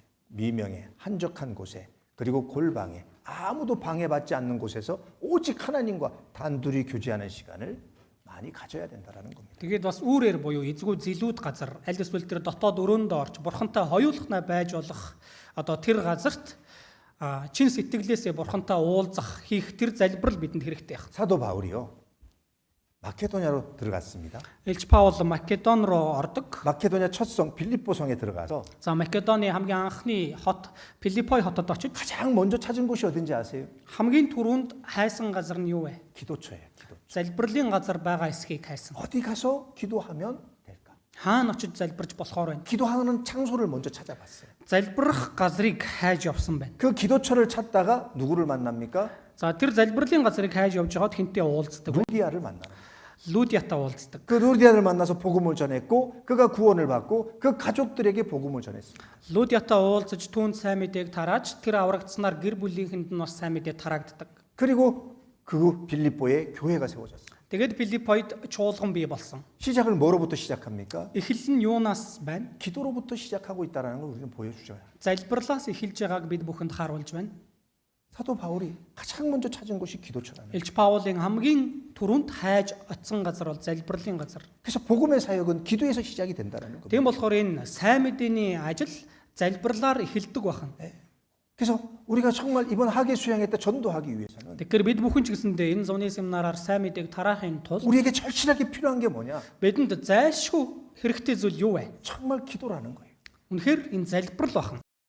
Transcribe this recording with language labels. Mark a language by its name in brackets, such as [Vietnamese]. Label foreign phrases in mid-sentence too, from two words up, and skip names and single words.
[Korean] 미명의 한적한 곳에 그리고 골방에 아무도 방해받지 않는 곳에서 오직 하나님과 단둘이 교제하는 시간을 많이 가져야 된다라는 겁니다. [Mongolian] Тэгээд бас үүрээр буюу эзгүй зилүүд газар аль эсвэл тэр дотоод өрөөндөө орж Бурхантай хоёулахнаа байж болох одоо тэр газарт чин сэтгэлээсээ Бурхантай уулзах хийх тэр залбирал бидэнд хэрэгтэй байна. [Korean] 사도 바울이요. 마케도냐로 들어갔습니다. [Mongolian] Илч Паул Македон руу ордог. [Korean] 마케도냐 첫성 빌립보 성에 들어가서 [Mongolian] За Македоны хамгийн анхны хот Филиппой хотод очиж [Korean] 가장 먼저 찾은 곳이 어딘지 아세요? [Mongolian] хамгийн түрүүнд хайсан газар нь юу вэ? [Korean] 기도처예요. 기도. [Mongolian] Залбирлын газар байгаа эсхийг хайсан. [Korean] 어디 가서 기도하면 될까? [Mongolian] Хаана очиж залбирч болохоор байна? [Korean] 기도하는 장소를 먼저 찾아봤어요. [Mongolian] Залбирах газрыг хайж явсан байна. [Korean] 그 기도처를 찾다가 누구를 만납니까? [Mongolian] За тэр залбирлын газрыг хайж явж байгаад хинтээ уулздаг. [Korean] 루디아를 만나요. [Mongolian] Лудиатай уулздаг. [Korean] 그 루디아를 만나서 복음을 전했고 그가 구원을 받고 그 가족들에게 복음을 전했습니다. [Mongolian] Лудиатай уулзаж түүнд сайн мэдээг тарааж тэр аврагдсанаар гэр бүлийнхэнд нь бас сайн мэдээ тараагддаг. [Korean] 그리고 그 빌립보에 교회가 세워졌어요. [Mongolian] Тэгээд Филиппойд чуулган бий болсон. [Korean] 시작을 뭐로부터 시작합니까? [Mongolian] Эхлэл нь юунаас байна? [Korean] 기도로부터 시작하고 있다는 걸 우리는 보여주죠. [Mongolian] Залбирлаас эхэлж байгааг бид бүхэнд харуулж байна. [Korean] 사도 바울이 가장 먼저 찾은 곳이 기도처라는. [Mongolian] Илч Паулын хамгийн түрүүнд хайж очсон газар бол залбирлын газар. [Korean] 그래서 복음의 사역은 기도에서 시작이 된다는 겁니다. [Mongolian] Тийм болохоор энэ сайн мэдээний ажил залбирлаар эхэлдэг байна. [Korean] 그래서 우리가 정말 이번 하계 수양회 때 전도하기 위해서는 [Mongolian] Тэгэхээр бид бүхэн ч гэсэндээ энэ зуны семинараар сайн мэдээг тараахын тулд [Korean] 우리에게 절실하게 필요한 게 뭐냐? [Mongolian] бидэнд зайлшгүй хэрэгтэй зүйл юу вэ? [Korean] 정말 기도라는 거예요. [Mongolian] Үнэхээр энэ залбирал байна.